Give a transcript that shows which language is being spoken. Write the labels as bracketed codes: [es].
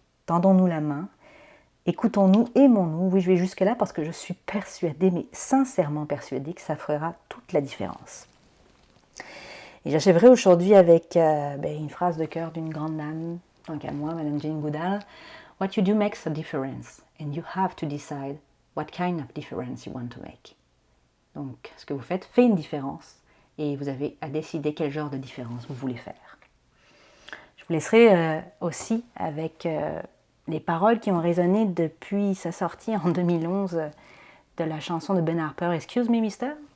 [fr] Tendons-nous la main, écoutons-nous, aimons-nous. Oui, je vais jusque-là parce que je suis persuadée, mais sincèrement persuadée, que ça fera toute la différence. Et j'achèverai aujourd'hui avec une phrase de cœur d'une grande dame, tant qu'à moi, Madame Jane Goodall. [en] What you do makes a difference, and you have to decide what kind of difference you want to make. [fr] Donc, ce que vous faites fait une différence, et vous avez à décider quel genre de différence vous voulez faire. Je vous laisserai aussi avec les paroles qui ont résonné depuis sa sortie en 2011 de la chanson de Ben Harper, Excuse me, Mister.